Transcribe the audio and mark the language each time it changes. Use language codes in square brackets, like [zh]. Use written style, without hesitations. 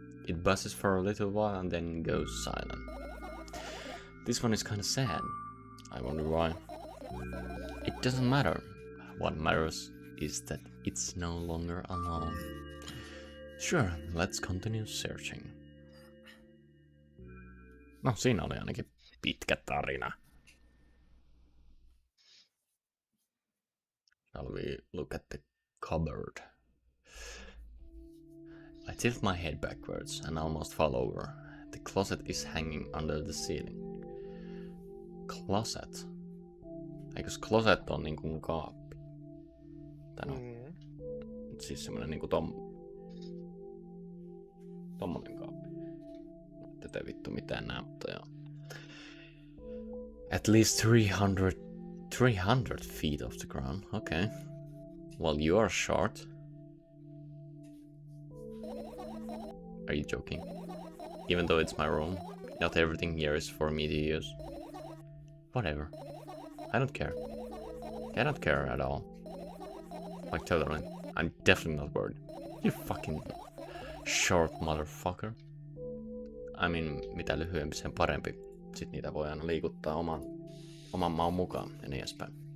[en] It buzzes for a little while and then goes silent. This one is kinda sad. I wonder why. It doesn't matter. What matters is that it's no longer alone. Sure, let's continue searching. [fi] No, siinä oli ainakin pitkä tarina. [en] Shall we look at the cupboard? I tilt my head backwards and almost fall over. The closet is hanging under the ceiling. [fi] Closet? Eikös closet on niinku kaappi? Tai no, siis semmonen niinku tommonen kaappi. Tätä vittu mitään näe, mutta joo. [en] At least 300 feet off the ground, okay. Well, you are short. Are you joking? Even though it's my room, not everything here is for me to use. Whatever. I don't care. I don't care at all. Like totally. I'm definitely not worried. You fucking short motherfucker. I mean, [fi] mitä lyhyempi sen parempi. Sit niitä voi aina liikuttaa oman maun mukaan ja niin edespäin.